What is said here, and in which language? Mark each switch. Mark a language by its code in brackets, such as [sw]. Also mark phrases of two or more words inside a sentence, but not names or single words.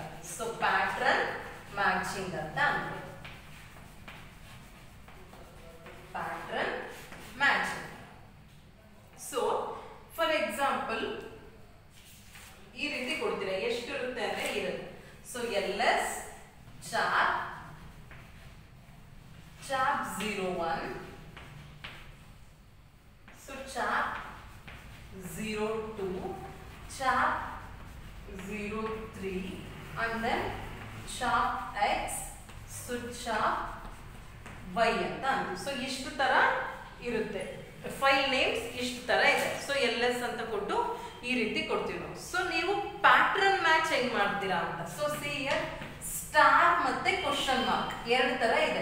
[en] so pattern matching [kn] ಅಂತ ಅಂದ್ರೆ [en] pattern matching. so for example [kn] ಈ ರೀತಿ ಕೊಡ್ತೀರಾ, ಎಷ್ಟು ಇರುತ್ತೆ ಅಂದ್ರೆ ಇರುತ್ತೆ. [en] ಸೊ ls chap 01, so chap 02, chap 03 and then chap x, so chap y [kn] ಅಂತ ಅಂತೀವಿ. ಸೊ ಇಷ್ಟು ತರ ಇರುತ್ತೆ [en] file names, [kn] ಇಷ್ಟು ತರ ಇದೆ. ಸೊ ls ಅಂತ ಕೊಟ್ಟು ಈ ರೀತಿ ಕೊಡ್ತೀವಿ ನಾವು. ಸೊ ನೀವು [en] pattern match [kn] ಹೆಂಗ್ ಮಾಡ್ತೀರಾ ಅಂತ. [en] so see here star ಮತ್ತೆ question mark [kn] ಎರಡು ತರ ಇದೆ.